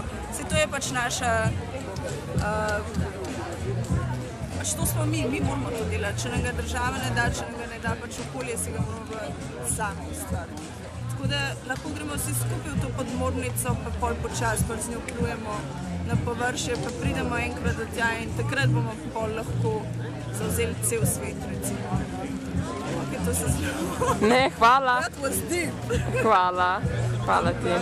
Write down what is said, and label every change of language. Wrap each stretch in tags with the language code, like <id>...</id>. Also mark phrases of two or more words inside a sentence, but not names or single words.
<sl>Vse to je pač naša pač to smo mi moramo to delati, če nam ga država ne da, če nam ga ne da, pač okolje si ga moramo sami ustvariti. Tako da lahko gremo vsi skupaj v to podmornico, pa pol počas, pa z njo plujemo na površje, pa pridemo enkrat do tja in takrat bomo pol lahko zavzeli cel svet, recimo. Ok, to se zelo... Ne, hvala.</sl> <en>That was deep.</en> <sl>Hvala ti.</sl>